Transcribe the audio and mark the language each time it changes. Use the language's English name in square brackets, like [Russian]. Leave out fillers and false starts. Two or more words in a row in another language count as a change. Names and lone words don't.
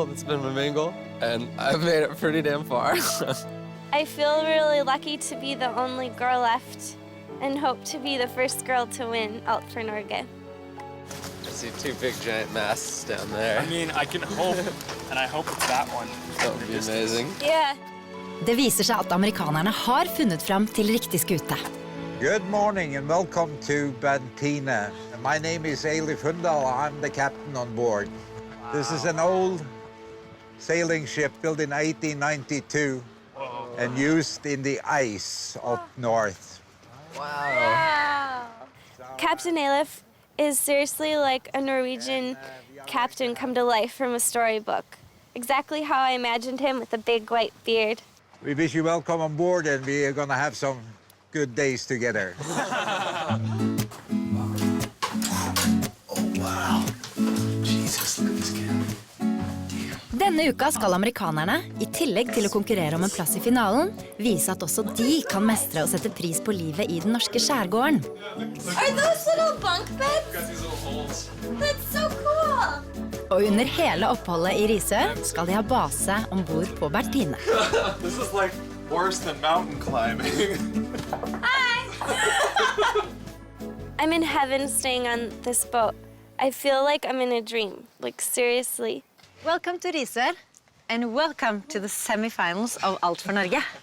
[English] That's been my main goal, and I've made it pretty damn far. I feel really lucky to be the only girl left and hope to be the first girl to win Alt for Norge. I see 2 big giant masts down there. I mean, I can hope, and I hope it's that one. That would be amazing. Yeah. [Norwegian] Det viser seg at amerikanerne har funnet fram til riktig skute. [English] Good morning and welcome to Berntine. My name is Eilif Hundal. I'm the captain on board. This is an old sailing ship built in 1892 and used in the ice up north. Wow. Captain Eilif is seriously like a Norwegian captain come to life from a storybook. Exactly how I imagined him with a big white beard. We wish you welcome on board and we are going to have some good days together. Oh, wow. Jesus, look at this cat. [Norwegian] Denne uka skal amerikanerne, I tillegg til å konkurrere om en plass I finalen, vise at også de kan mestre og sette pris på livet I den norske skjærgården. [English] Are those little bunk beds? That's so cool! [Norwegian] Og under hele oppholdet I Risør skal de ha base ombord på Berntine. [English] This is like worse than mountain climbing. Hi! I'm in heaven staying on this boat. I feel like I'm in a dream, like seriously. Welcome to Risør, and welcome to the semifinals of Alt for Norge.